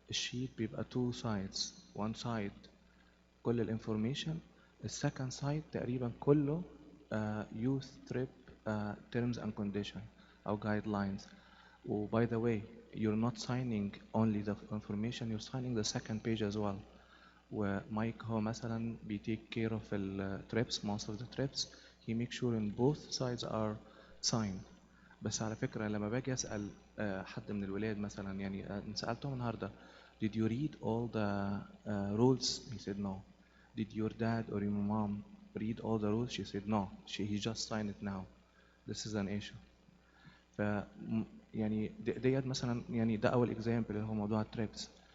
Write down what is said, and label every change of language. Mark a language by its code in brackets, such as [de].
[ar] الشيت بيبقى [en] two sides. one side [ar] كل الانفورميشن، السكند سايد تقريبا كله [en] youth trip terms and condition [ar] أو guidelines. [en] و by the way you're not signing only the information, you're signing the second page as well. [ar] ومايك هو مثلا بيتيك [en] care of the trips, most of the trips he makes sure in both sides are signed. [ar] بس على فكرة لما باجي أسأل حد من الولاد مثلا، يعني سألتهم النهاردة [en] did you read all the rules? He said no. Did your dad or your mom read all the rules? She said no. He just signed it now. This is an issue. [ar] ف يعني ديت مثلا، يعني ده أول example اللي هو موضوع التريبس.